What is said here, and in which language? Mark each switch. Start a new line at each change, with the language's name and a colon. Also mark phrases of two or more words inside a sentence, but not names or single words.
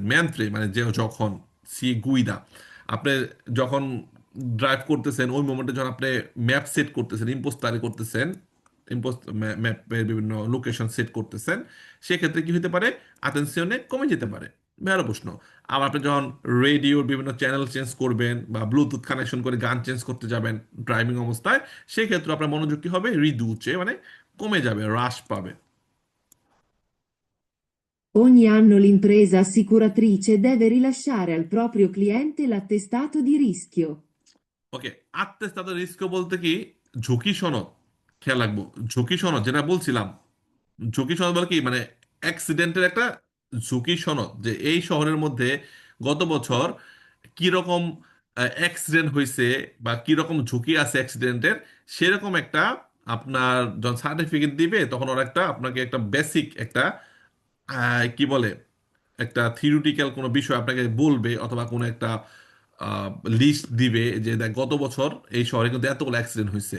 Bangla: ম্যান্ত্রে মানে যে যখন
Italian: si guida,
Bangla: আপনি যখন ড্রাইভ করতেছেন ওই মোমেন্টে যখন আপনি ম্যাপ সেট করতেছেন, ইম্পোস্টারে করতেছেন, ইম্পোস্ট ম্যাপের বিভিন্ন লোকেশন সেট করতেছেন, সেক্ষেত্রে কি হতে পারে, আতেনশনে কমে যেতে পারে। ভালো প্রশ্ন। আবার আপনি যখন রেডিওর বিভিন্ন
English: channel change
Bangla: করবেন বা
English: Bluetooth connection
Bangla: করে গান চেঞ্জ করতে যাবেন ড্রাইভিং অবস্থায়, সেক্ষেত্রে আপনার মনোযোগ কি হবে, রিদুচে মানে কমে যাবে, হ্রাস পাবে।
Italian: Ogni anno l'impresa assicuratrice deve rilasciare al proprio cliente l'attestato di rischio.
Bangla: ওকে, আত্মস্থাত রিস্ক বলতে কি, ঝুঁকি সনদ, খেয়াল রাখবো, ঝুঁকি সনদ যেটা বলছিলাম, ঝুঁকি সনদ বলে কি মানে অ্যাক্সিডেন্টের একটা ঝুঁকি সনদ, যে এই শহরের মধ্যে গত বছর কিরকম অ্যাক্সিডেন্ট হয়েছে বা কিরকম ঝুঁকি আছে অ্যাক্সিডেন্টের, সেরকম একটা আপনার যখন সার্টিফিকেট দিবে তখন ওরা একটা আপনাকে একটা বেসিক একটা কি বলে, একটা থিওরিটিক্যাল কোনো বিষয় আপনাকে বলবে অথবা কোনো একটা লিস্ট দিবে যে দেখ গত বছর এই শহরে কিন্তু এতগুলো অ্যাক্সিডেন্ট হয়েছে।